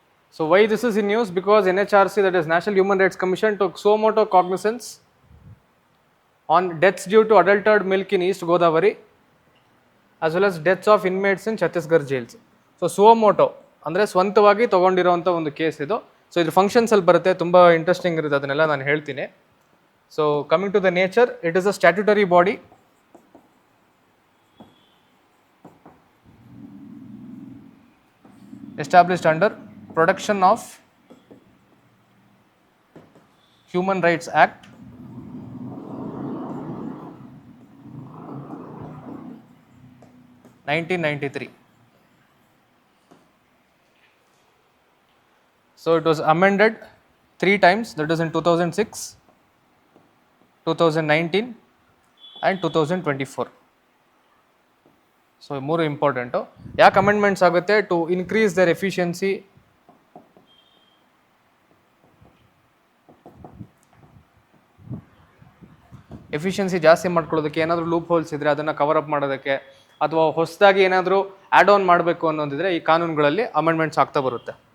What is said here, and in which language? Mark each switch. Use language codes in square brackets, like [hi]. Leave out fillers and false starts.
[en] So why this is in news? Because NHRC, that is National Human Rights Commission, took suo motu cognizance on deaths due to adulterated milk in East Godavari as well as deaths of inmates in Chhattisgarh jails. [kn] So suo motu ಅಂದರೆ ಸ್ವಂತವಾಗಿ ತೊಗೊಂಡಿರೋಂಥ ಒಂದು case ಇದು. So ಇದ್ರ ಫಂಕ್ಷನ್ಸಲ್ಲಿ ಬರುತ್ತೆ, ತುಂಬ interesting ಇರುತ್ತೆ, ಅದನ್ನೆಲ್ಲ ನಾನು ಹೇಳ್ತೀನಿ. [en] So coming to the nature, it is a statutory body established under Protection of Human Rights Act 1993. So it was amended 3 times, that is in 2006, 2019 and 2024. [kn] So ಮೂರು ಇಂಪಾರ್ಟೆಂಟು. ಯಾಕೆ ಅಮೆಂಡ್ಮೆಂಟ್ಸ್ ಆಗುತ್ತೆ? [en] to increase their efficiency, [kn] ಜಾಸ್ತಿ ಮಾಡ್ಕೊಳ್ಳೋದಕ್ಕೆ, ಏನಾದರೂ loop holes ಇದ್ದರೆ ಅದನ್ನು cover up ಮಾಡೋದಕ್ಕೆ, ಅಥವಾ ಹೊಸದಾಗಿ ಏನಾದರೂ ಆ್ಯಡ್ ಆನ್ ಮಾಡಬೇಕು ಅನ್ನೋದಿದ್ರೆ ಈ ಕಾನೂನುಗಳಲ್ಲಿ ಅಮೆಂಡ್ಮೆಂಟ್ಸ್ ಆಗ್ತಾ ಬರುತ್ತೆ.